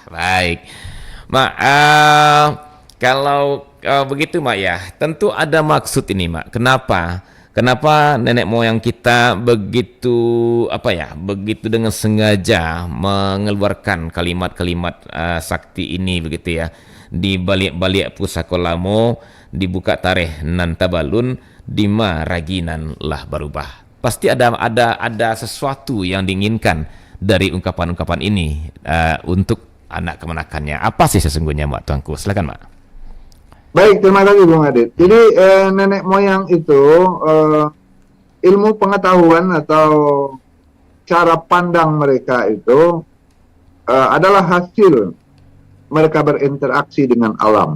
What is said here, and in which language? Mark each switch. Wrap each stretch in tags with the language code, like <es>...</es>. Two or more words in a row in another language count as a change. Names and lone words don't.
<id>Baik, Mak, kalau begitu, Mak, ya, tentu ada maksud ini, Mak. Kenapa nenek moyang kita begitu begitu dengan sengaja mengeluarkan kalimat-kalimat sakti ini begitu ya,</id> <min>di balik-balik pusaka lamo, dibuka tarikh nan tabalun, dima raginan lah barubah.</min> <id>Pasti ada sesuatu yang diinginkan dari ungkapan-ungkapan ini untuk anak kemenakannya. Apa sih sesungguhnya, Mak Tuanku? Silakan, Mak. Baik, terima kasih Bung Adit. Jadi nenek moyang itu ilmu pengetahuan atau cara pandang mereka itu adalah hasil mereka berinteraksi dengan alam.</id>